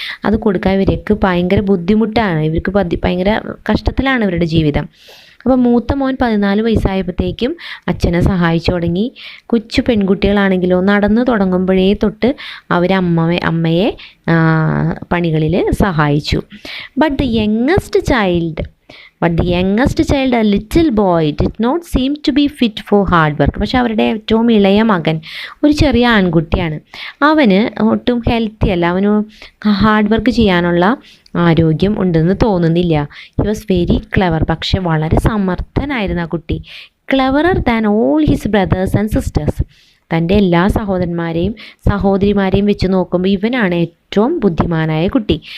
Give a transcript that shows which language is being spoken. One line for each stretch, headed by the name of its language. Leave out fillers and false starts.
Malayalam: അത് കൊടുക്കാൻ ഇവർക്ക് ഭയങ്കര ബുദ്ധിമുട്ടാണ്. ഇവർക്ക് ഭയങ്കര കഷ്ടത്തിലാണ് ഇവരുടെ ജീവിതം. അപ്പോൾ മൂത്ത മോൻ 14 വയസ്സായപ്പോഴത്തേക്കും അച്ഛനെ സഹായിച്ചു തുടങ്ങി. കൊച്ചു പെൺകുട്ടികളാണെങ്കിലോ നടന്നു തുടങ്ങുമ്പോഴേ തൊട്ട് അവർ അമ്മയെ പണികളിൽ സഹായിച്ചു.
English: But the youngest child, a little boy, did not seem to be fit for hard work.
Malayalam: പക്ഷെ അവരുടെ ഏറ്റവും ഇളയ മകൻ ഒരു ചെറിയ ആൺകുട്ടിയാണ്. അവന് ഒട്ടും ഹെൽത്തി അല്ല. അവന് ഹാർഡ് വർക്ക് ചെയ്യാനുള്ള ആരോഗ്യം ഉണ്ടെന്ന് തോന്നുന്നില്ല.
English: He was very clever.
Malayalam: പക്ഷെ വളരെ സമർത്ഥനായിരുന്നു ആ കുട്ടി.
English: Cleverer than all his brothers and sisters.
Malayalam: തൻ്റെ എല്ലാ സഹോദരിമാരെയും വെച്ച് നോക്കുമ്പോൾ ഇവനാണ് ഏറ്റവും ബുദ്ധിമാനായ കുട്ടി.